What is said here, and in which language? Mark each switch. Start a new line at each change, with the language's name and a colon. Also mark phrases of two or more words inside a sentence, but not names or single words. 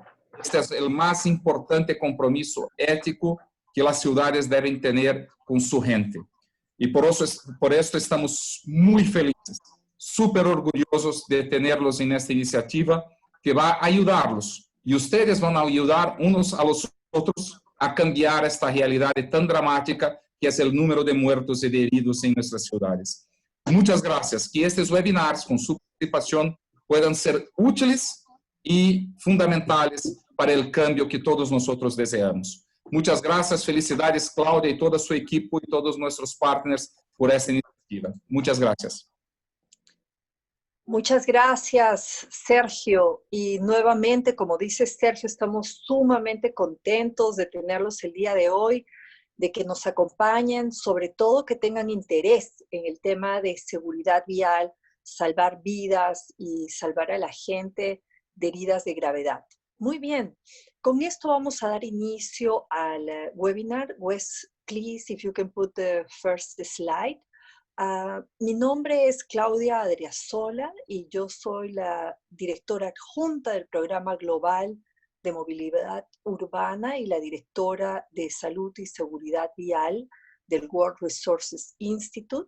Spanish: Este es el más importante compromiso ético que las ciudades deben tener con su gente. Y por esto estamos muy felices, súper orgullosos de tenerlos en esta iniciativa que va a ayudarlos. Y ustedes van a ayudar unos a los otros a cambiar esta
Portuguese: realidade tão dramática que é o número de muertos e de heridos em nossas cidades. Muitas graças. Que estes webinars, com sua participação, puedan ser úteis e fundamentais para o cambio que todos nós desejamos. Muitas graças, felicidades, Cláudia e toda a sua equipe e todos nossos partners por esta iniciativa. Muitas graças.
Spanish: Muchas gracias, Sergio. Y nuevamente, como dice Sergio, estamos sumamente contentos de tenerlos el día de hoy, de que nos acompañen, sobre todo que tengan interés en el tema de seguridad vial, salvar vidas y salvar a la gente de heridas de gravedad. Muy bien, con esto vamos a dar inicio al webinar.
English: Wes, please, if you can put the first slide.
Spanish: Mi nombre es Claudia Adriasola y yo soy la directora adjunta del Programa Global de Movilidad Urbana y la directora de Salud y Seguridad Vial del World Resources Institute.